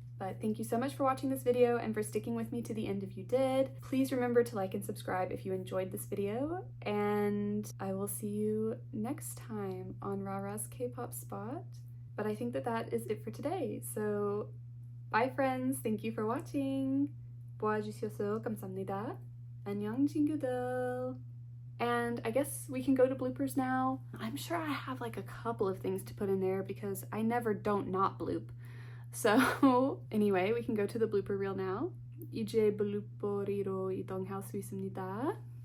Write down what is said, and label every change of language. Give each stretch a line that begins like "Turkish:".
English: But thank you so much for watching this video and for sticking with me to the end if you did. Please remember to like and subscribe if you enjoyed this video, and I will see you next time on Rara's K-pop spot. But I think that that is it for today. So bye friends, thank you for watching.
Korean: 보아주셔서 감사합니다. 안녕 친구들.
English: And I guess we can go to bloopers now. I'm sure I have like a couple of things to put in there because I never don't not bloop. So anyway, we can go to the blooper reel now.
Korean: 이제 블루퍼리로 이동할 수 있습니다.